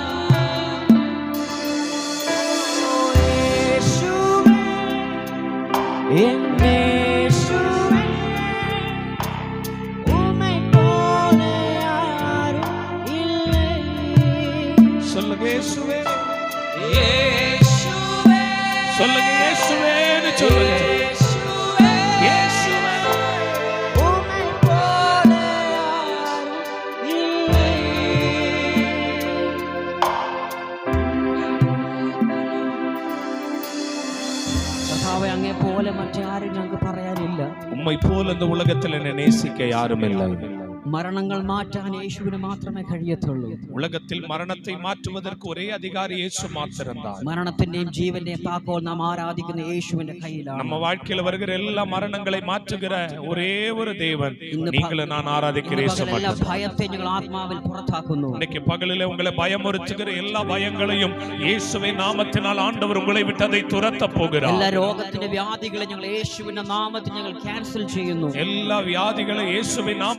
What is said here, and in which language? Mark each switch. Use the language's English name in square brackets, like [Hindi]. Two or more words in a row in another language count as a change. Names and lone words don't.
[Tamil] இயேசுவே, என் இயேசுவே, உம்மை போல யாரும் இல்லை. சொல்லுங்க இயேசுவே, இயேசுவே, சொல்லுங்க இயேசுவேன்னு சொல்லுங்க. இயேசுவே, இயேசுவே. உம்மை போல யாரும் இல்லை. [Malayalam] കർത്താവേ, അങ്ങേ പോലെ മറ്റാരും ഞങ്ങൾക്ക് പറയാനില്ല. [Tamil] உம்மை போல இந்த உலகத்தில் என்னை நேசிக்க யாரும் இல்லை. [Malayalam] മരണങ്ങൾ മാറ്റാൻ യേശുവിന് മാത്രമേ കഴിയത്തുള്ളൂ. [Tamil] உலகத்தில் மரணத்தை மாற்றுவதற்கு ஒரே அதிகாரி இயேசு மாத்திரம்தான். [Malayalam] മരണത്തിന്റെയും ജീവന്റെയും താക്കോൽ നാം ആരാധിക്കുന്ന യേശുവിന്റെ കയ്യിലാണ്. [Tamil] நம்ம வாழ்க்கையில வருகிற எல்லா மரணங்களை மாற்றுகிற ஒரே ஒரு தேவன் நீங்களும் நான் ஆராதிக்கிற இயேசு [Malayalam] എല്ലാ [Tamil] மட்டும். [Malayalam] ഭയത്തെ ഞങ്ങൾ ആത്മാവിൽ പുറത്താക്കുന്നു. [Tamil] இன்னைக்கு பகலிலே உங்களை பயமுறுத்துகிற எல்லா பயங்களையும் இயேசுவின் நாமத்தினால் ஆண்டவர் உங்களை விட்டு அதை துரத்த போகிறார். [Malayalam] എല്ലാ രോഗത്തിന്റെ വ്യാധികളെ ഞങ്ങൾ യേശുവിന്റെ നാമത്തിൽ ഞങ്ങൾ ക്യാൻസൽ ചെയ്യുന്നു. [Tamil] எல்லா வியாதிகளை இயேசுவின் நாம